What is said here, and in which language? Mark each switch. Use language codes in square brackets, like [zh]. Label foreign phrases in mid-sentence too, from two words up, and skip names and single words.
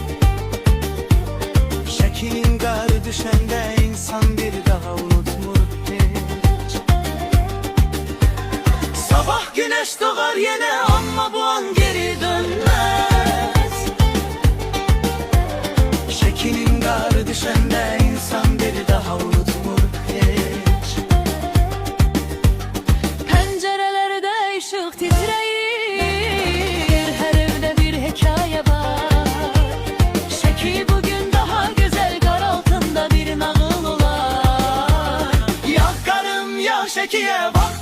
[az] Şəkinin qarı düşəndə insan bir daha unutmur heç. Sabah güneş doğar yenə amma bu an geri dönməz. Şəkinin qarı düşəndə insan bir daha unutmur heç. [tr] Pencerelerde ışık titreyir, her evde bir hikaye var. Şeki bugün daha güzel, kar altında bir nağıl olar. [az] Yağ qarım, yağ Şəkiyə,